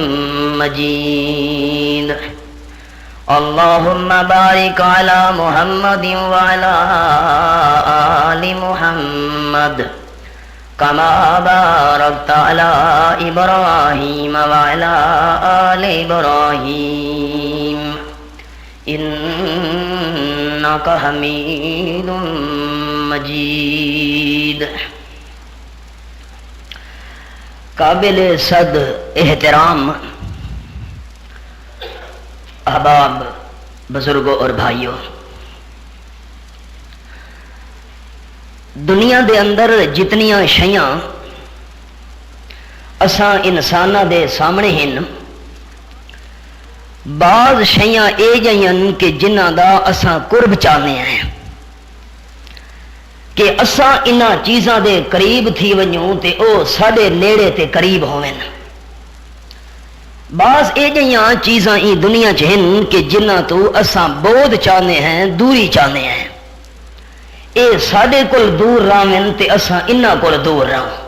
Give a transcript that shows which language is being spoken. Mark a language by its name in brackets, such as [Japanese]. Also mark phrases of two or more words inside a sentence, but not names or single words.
[Arabic] مجيد اللهم بارك على محمد وعلى آل محمد كما باركت على إبراهيم وعلى آل إبراهيم إنك حميد مجيد [Urdu] قابل صد احترام احباب بزرگوں اور بھائیوں، [Saraiki] دنیا دے اندر جتنیاں شیاں اساں انساناں دے سامنے ہیں، بعض شیاں اے جائیں کہ جنہ دا اساں قرب چاہنے ہیں کہ اساں انہاں چیزاں دے قریب تھی ونجوں تے او ساڈے نیڑے تے قریب ہوویں۔ بعض اے جائیں چیزاں ای دنیا چ ہیں کہ جنہ تو اساں بود چاہنے ہیں، دوری چاہنے ہیں، اے ساڈے کول دور رہن تے اساں انہاں کول دور رہوں۔